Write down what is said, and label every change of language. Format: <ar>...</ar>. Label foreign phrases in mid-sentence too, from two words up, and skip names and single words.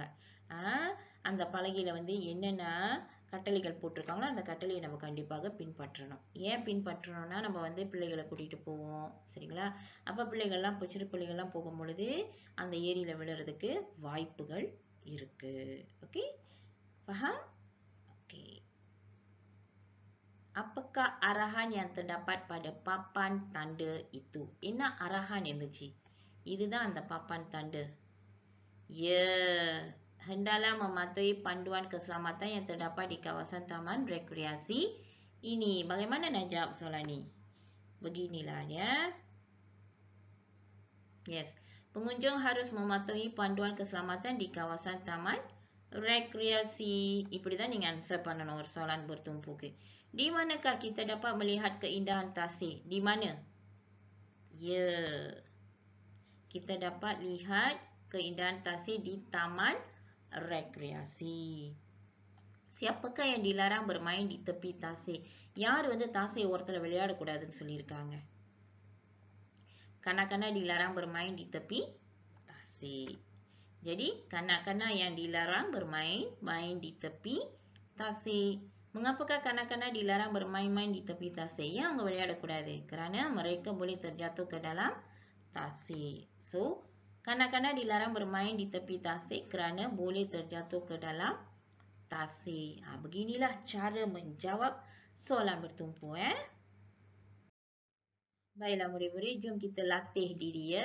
<ta>அந்த பலகையில் வந்து என்னென்ன கட்டளைகள் போட்டிருக்காங்களோ அந்த கட்டளையை நம்ம கண்டிப்பாக பின்பற்றணும். ஏன் பின்பற்றணும்னா நம்ம வந்து பிள்ளைகளை கூட்டிகிட்டு போவோம். சரிங்களா? அப்போ பிள்ளைகள்லாம் சிறு பிள்ளைகள்லாம் போகும் பொழுது அந்த ஏரியில் விழுறதுக்கு வாய்ப்புகள் இருக்கு. ஓகே,</ta> <ms>faham? Oke. Apakah arahan yang terdapat pada papan tanda itu?</ms> <ta>என்ன arahan இருந்துச்சு? இதுதான் அந்த</ta> <ms>papan tanda. Ya, hendaklah mematuhi panduan keselamatan yang terdapat di kawasan taman rekreasi ini. Bagaimana nak jawab soalan ni? Beginilah ya. Yes. Pengunjung harus mematuhi panduan keselamatan di kawasan taman rekreasi.</ms> <ta>இப்படிதான் நீங்க answer பண்ணணும் ஒரு</ta> <ms>soalan bertumpu. Di manakah kita dapat melihat keindahan tasik? Di mana? Ya. Kita dapat lihat keindahan tasik di taman rekreasi. Siapakah yang dilarang bermain di tepi tasik?</ms> <ta>யார் வந்து தாசை ஓரத்துல விளையாடக்கூடாதுன்னு சொல்லியிருக்காங்க?</ta> <ms>Kanak-kanak dilarang bermain di tepi tasik. Jadi, kanak-kanak yang dilarang bermain di tepi tasik. Mengapakah kanak-kanak dilarang bermain-main di tepi tasik? Yang</ms> <ta>அவங்க விளையாடக்கூடாது</ta> <ms>kerana mereka boleh terjatuh ke dalam tasik. So, kanak-kanak dilarang bermain di tepi tasik kerana boleh terjatuh ke dalam tasik. Beginilah cara menjawab soalan bertumpu. Baiklah murid-murid, jom kita latih diri ya.</ms>